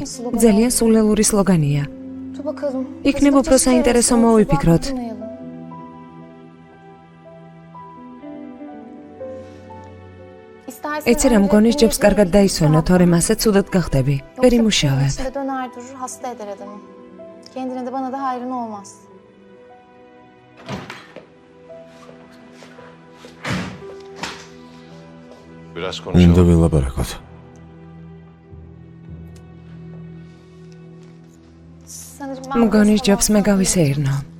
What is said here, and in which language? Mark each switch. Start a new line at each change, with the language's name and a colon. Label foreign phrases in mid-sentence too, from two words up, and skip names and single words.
Georgian: ძალიან სულელური სლოგანია. იქნებ უფრო საინტერესო მოვიფიქროთ. ეცი რა მგონი ჯობს კარგად დაისვენო, თორემ ასე ცუდად გახდები. ვერ იმუშავებ.
Turkish: Kendine de bana da hayrın olmaz.
Georgian: უნდა ველაპარაკოთ. მგონის ჯობს მე გავისეირნო.